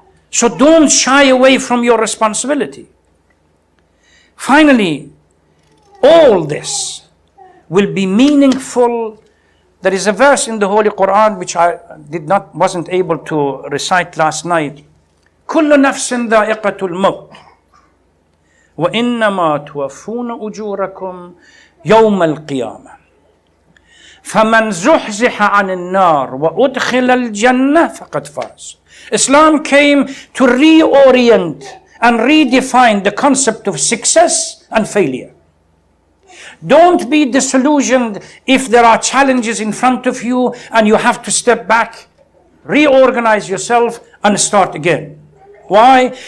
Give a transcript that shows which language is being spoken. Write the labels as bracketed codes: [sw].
[en] So don't shy away from your responsibility. Finally, all this will be meaningful. There is a verse in the Holy Quran which I wasn't able to recite last night. [ar] كل نفس ذائقة الموت وإنما توفون أجوركم يوم القيامة فمن زحزح عن النار وأدخل الجنة فقد فاز. [en] Islam came to reorient and redefine the concept of success and failure. Don't be disillusioned if there are challenges in front of you and you have to step back, reorganize yourself and start again. Why?